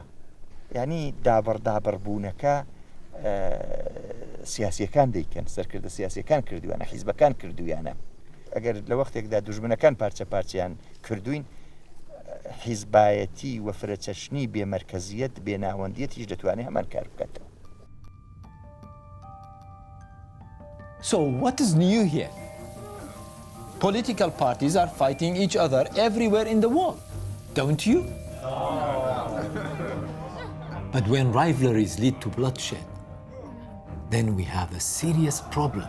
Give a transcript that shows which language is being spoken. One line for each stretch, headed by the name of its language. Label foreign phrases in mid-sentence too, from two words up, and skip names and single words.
Central Kurdish: یعنی دابڕبوونەکە سیاسیەکان دەیکەن، سەرکردە سیاسیەکان کردویانە، حیزبەکان کردویانە. ئەگەر لە وەختێکدا دوژمنەکان پارچە پارچیان کردوین، حیزبایەتی و فرەچەشنی بێمەرکەزیەت بێناوەندیەتیش دەتوانێت هەمان کار بکاتەوە.
English: So what is new here? Political parties are fighting each other everywhere in the world, don't you? But when rivalries lead to bloodshed, then we have a serious problem.